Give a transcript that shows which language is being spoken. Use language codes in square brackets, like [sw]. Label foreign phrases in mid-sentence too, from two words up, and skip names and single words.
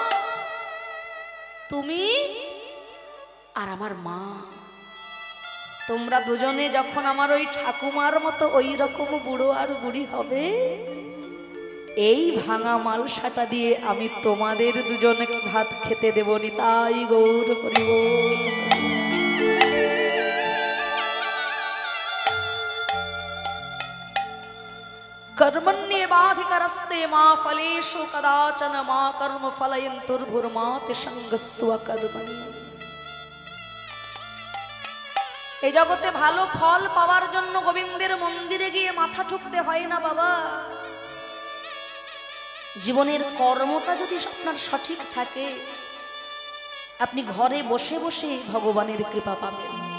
[bn] তুমি আর আমার মা, তোমরা দুজনে যখন আমার ওই ঠাকুমার মতো ওই রকম বুড়ো আর বুড়ি হবে, এই ভাঙা মালসাটা দিয়ে আমি তোমাদের দুজনকে ভাত খেতে দেব। নিতাই গৌর হরি বল। [sa] कर्मण्येवाधिकारस्ते मा फलेषु कदाचन मा कर्म फलयन्तुर्भुर्माति संगस्तु अकर्मणि। [bn] এই জগতে ভালো ফল পাওয়ার জন্য গোবিন্দের মন্দিরে গিয়ে মাথা ঠুকতে হয় না বাবা। জীবনের কর্মটা যদি আপনার সঠিক থাকে, আপনি ঘরে বসে বসে ভগবানের কৃপা পাবেন।